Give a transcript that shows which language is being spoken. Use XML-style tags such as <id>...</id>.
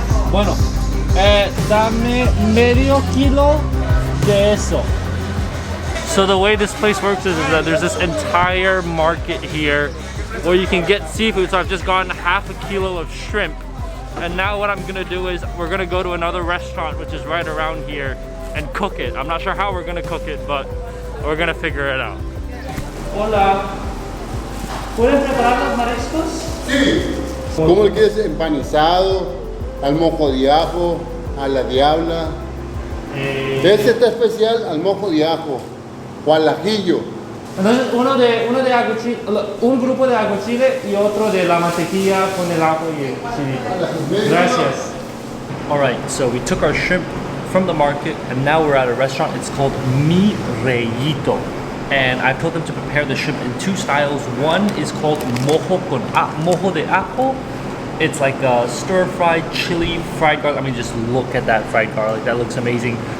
<es>Bueno, dame medio kilo de eso.</es> <en>So the way this place works is that there's this entire market here where you can get seafood. So I've just gotten half a kilo of shrimp. And now what I'm gonna do is we're gonna go to another restaurant which is right around here and cook it. I'm not sure how we're gonna cook it, but we're gonna figure it out.</en> <es>Hola. ¿Pueden preparar los mariscos? Sí. ¿Cómo le quieres? Empanizado, al mojo de ajo, a la diabla. Este está especial al mojo de ajo o al ajillo. Entonces uno de aguachile, un grupo de aguachile y otro de la mantequilla con el ajo y el chilito. Gracias.</es> <en>All right, so we took our shrimp from the market and now we're at a restaurant. It's called Mi Reyito. And I told them to prepare the shrimp in two styles. One is called mojo de ajo. It's like a stir-fried chili, fried garlic. I mean, just look at that fried garlic. That looks amazing.</en>